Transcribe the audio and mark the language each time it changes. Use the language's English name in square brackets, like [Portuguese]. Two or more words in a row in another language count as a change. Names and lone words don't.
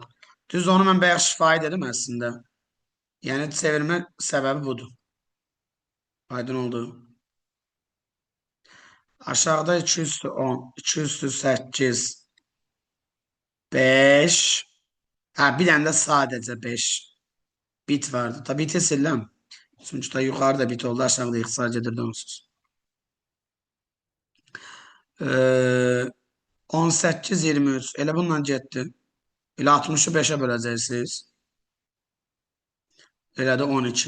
[Azerbaijani] Düz onu mən bayaq şifahi dedim əslində. Yəni çevirmə səbəbi budur. Aydın oldu. Aşağıda 210, 208, 5. Hə, bir dənə də sadəcə 5 bit vardı. Tabii bit siləm. Çünki da yuxarıda bit oldu, aşağıda ixtisar gedirdi onsuz. 18, 23. Elə bununla getdi. Elə 60'ı 5'ə böləcəksiniz. Elə də 12.